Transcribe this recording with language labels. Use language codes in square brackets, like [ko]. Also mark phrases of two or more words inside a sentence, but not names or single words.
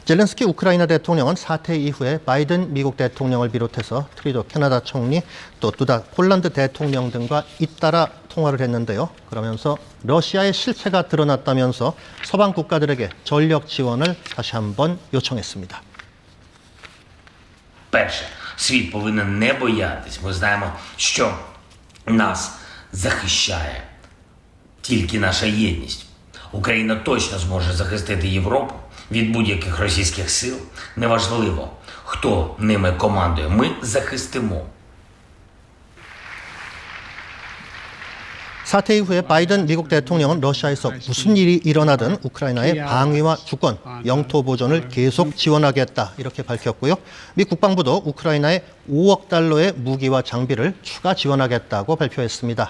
[ko] 젤렌스키 우크라이나 대통령은 사태 이후에 바이든 미국 대통령을 비롯해서 트루도 캐나다 총리, 또 두다 폴란드 대통령 등과 잇따라 통화를 했는데요. 그러면서 러시아의 실체가 드러났다면서 서방 국가들에게 전력 지원을 다시 한번 요청했습니다. [uk] Перше, світ повинен не боятись. Ми знаємо, що нас захищає тільки наша єдність. Україна точно зможе захистити Європу від будь-яких російських сил. Неважливо, хто ними командує. Ми захистимо. [ko] 사태 이후에 바이든 미국 대통령은 러시아에서 무슨 일이 일어나든 우크라이나의 방위와 주권, 영토 보존을 계속 지원하겠다 이렇게 밝혔고요. 미 국방부도 우크라이나에 5억 달러의 무기와 장비를 추가 지원하겠다고 발표했습니다.